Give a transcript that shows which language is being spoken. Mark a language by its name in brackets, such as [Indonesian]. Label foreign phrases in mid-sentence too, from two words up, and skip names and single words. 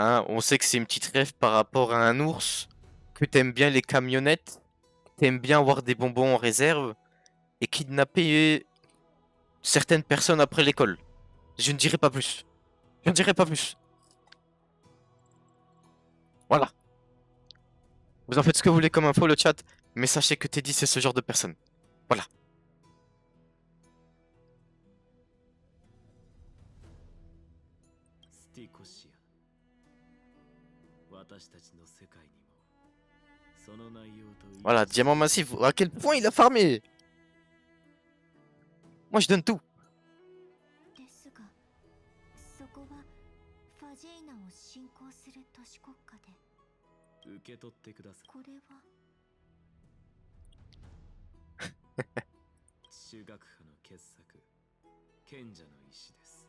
[French] Hein, on sait que c'est une petite rêve par rapport à un ours, que t'aimes bien les camionnettes, t'aimes bien avoir des bonbons en réserve et kidnapper certaines personnes après l'école. Je ne dirai pas plus. Je ne dirai pas plus. Voilà. Vous en faites ce que vous voulez comme info, le chat, mais sachez que Teddy, c'est ce genre de personne. Voilà. [Japanese] スティコシア、私たちの世界にもその内容と一致 [French] Voilà, diamant massif. À quel point il a farmé? Moi, je donne tout. [Japanese] ですが、そこはファジェイナを信仰する都市国家で、受け取ってください。これは中学派の傑作、賢者の石です。